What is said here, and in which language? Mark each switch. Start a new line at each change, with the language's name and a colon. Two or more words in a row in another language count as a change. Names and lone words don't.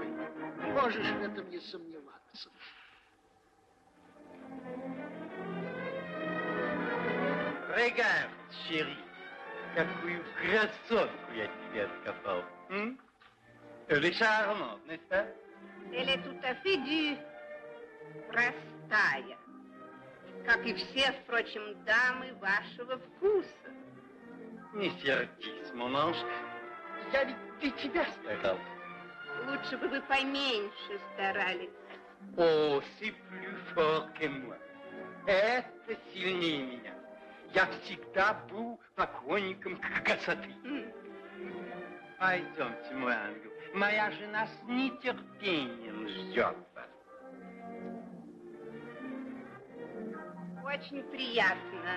Russian: Можешь в этом не сомневаться.
French: Regarde, chérie,
Russian: какую красотку я тебе откопал.
French: Elle est charmante, n'est-ce pas? Elle est tout à fait du простая, как и все, впрочем, дамы вашего вкуса.
Russian: Не сердись,
French: mon ange.
Russian: Я ведь для тебя старался. Лучше бы вы поменьше старались. О,
French: c'est plus fort que moi.
Russian: Это сильнее меня. Я всегда был поклонником красоты. Пойдемте, мой ангел. Моя жена с нетерпением ждет вас. Очень приятно.